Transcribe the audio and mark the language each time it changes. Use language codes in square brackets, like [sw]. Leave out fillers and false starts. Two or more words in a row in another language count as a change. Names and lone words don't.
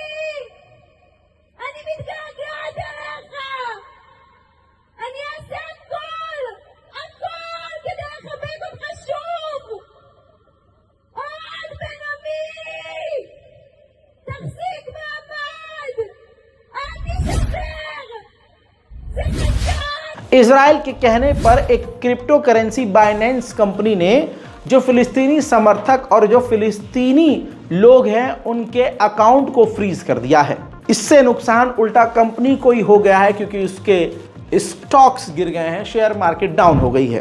[he] אני מתגעגעת אליך! אני אעשה הכל! הכל כדי לחבק אותך שוב! אוהד בן עמי! תחזיק מעמד! אל תשחרר! [hi] इजराइल के कहने पर एक [en] crypto currency [hi] बाइनेंस कंपनी ने जो फिलिस्तीनी समर्थक और जो फिलिस्तीनी लोग हैं उनके अकाउंट को फ्रीज कर दिया है। इससे नुकसान उल्टा कंपनी को ही हो गया है क्योंकि उसके स्टॉक्स गिर गए हैं, [en] share market down [hi] हो गई है।